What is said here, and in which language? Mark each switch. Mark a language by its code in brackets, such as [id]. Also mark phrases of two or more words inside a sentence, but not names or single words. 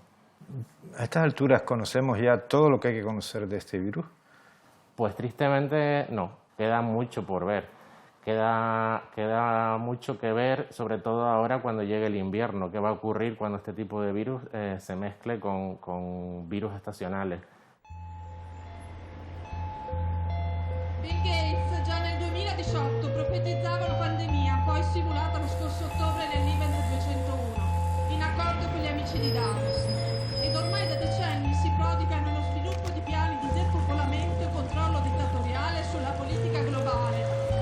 [es] ¿A estas alturas conocemos ya todo lo que hay que conocer de este virus? Pues tristemente no. queda mucho por ver. Queda mucho que ver, sobre todo ahora cuando llegue el invierno. ¿Qué va a ocurrir cuando este tipo de virus se mezcle con virus estacionales? [it] Bill Gates già nel 2018 profetizzava una pandemia, poi simulata lo scorso ottobre nell'Event 201, in accordo con gli amici di Davos. Ed ormai da decenni si prodiga nello sviluppo di piani di depopolamento e controllo dittatoriale sulla politica globale.